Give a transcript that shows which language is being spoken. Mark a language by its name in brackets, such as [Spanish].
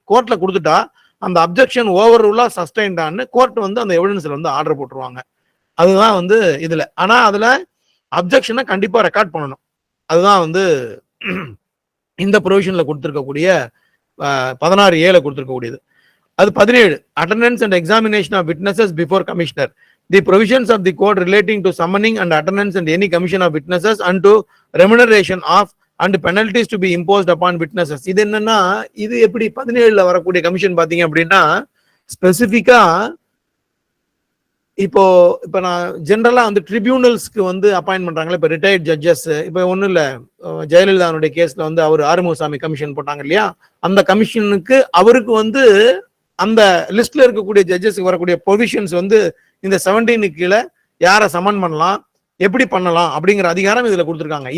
[Tamil] கோர்ட்ல கொடுத்துட்டா அந்த அப்ஜெக்ஷன் ஓவர் ரூலா சஸ்டைன்டான்னு கோர்ட் வந்து அந்த எவிடன்ஸ்ல வந்து ஆர்டர் போட்டுருவாங்க. அதுதான் வந்து இதுல. ஆனா அதுல அப்ஜெக்ஷனை கண்டிப்பா ரெக்கார்ட் பண்ணணும். அதுதான் வந்து இந்த ப்ரொவிஷன்ல கொடுத்திருக்கக்கூடிய 16A கொடுத்திருக்கக்கூடியது. [English] அது 17 attendance and examination of witnesses before commissioner. The provisions of the code relating to summoning and attendance and any commission of witnesses and to remuneration of and penalties to be imposed upon witnesses. [Tamil] இது என்னன்னா, இது எப்படி 17ல வரக்கூடிய commission பாத்தீங்க அப்படின்னா ஸ்பெசிபிக்கா இப்போ நான் ஜெனரலா வந்து ட்ரிபியூனல்ஸ்க்கு வந்து அப்பாயின்ட் பண்றாங்களா, இப்ப ரிட்டையர்ட் ஜட்ஜஸ், இப்ப ஒண்ணும் இல்ல ஜெயலலிதாவுடைய கேஸ்ல வந்து அவர் ஆறுமுகசாமி கமிஷன் போட்டாங்க இல்லையா, அந்த கமிஷனுக்கு அவருக்கு வந்து அந்த லிஸ்ட்ல இருக்கக்கூடிய ஜட்ஜஸ்க்கு வரக்கூடிய ப்ரொவிஷன்ஸ் வந்து இந்த 17 கீழே யாரை சமன் பண்ணலாம், எப்படி பண்ணலாம் அப்படிங்கிற அதிகாரம் இதுல கொடுத்துருக்காங்க.